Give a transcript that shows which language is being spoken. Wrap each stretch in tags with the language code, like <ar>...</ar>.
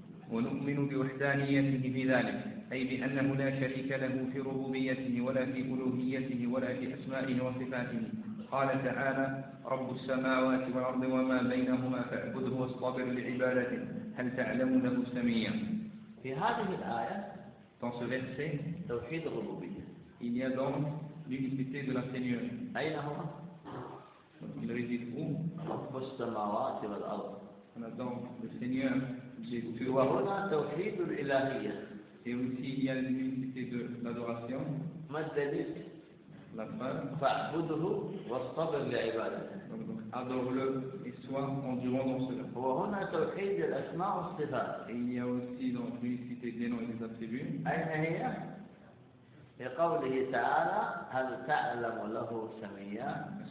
<ar>ونؤمن بوحدانيته بذلك، أي بأنه لا شريك له في ربوبيته ولا في ألوهيته ولا في أسمائه وصفاته. قال تعالى: رب السماوات والأرض وما بينهما فاعبده واصطبر لعبادته هل تعلم له سميا. في هذه الآية</ar> <fr>dans ce verset</fr> <ar>توحيد الربوبية</ar> <fr>il y a donc l'unicité de la Seigneur.</fr> <ar>أين هو؟</ar> <fr>il réside où؟</fr> <ar>رب السماوات والأرض.</ar> <fr>On a donc le Seigneur.</fr> <ar>وهنا توحيد الإلهية.</ar> <fr>Et aussi il y a une unité de l'adoration.</fr> <ar>ما الدليل؟</ar> <fr>La preuve.</fr> <ar>فاعبده واصطبر لعبادته.</ar> <fr>Adore-le et sois endurant dans cela.</fr> <ar>وهنا توحيد الأسماء والصفات.</ar> <fr>Et il y a aussi donc une unité des noms et des attributs.</fr> <ar>أين هي؟ في قوله تعالى: هل تعلم له سميا؟</ar>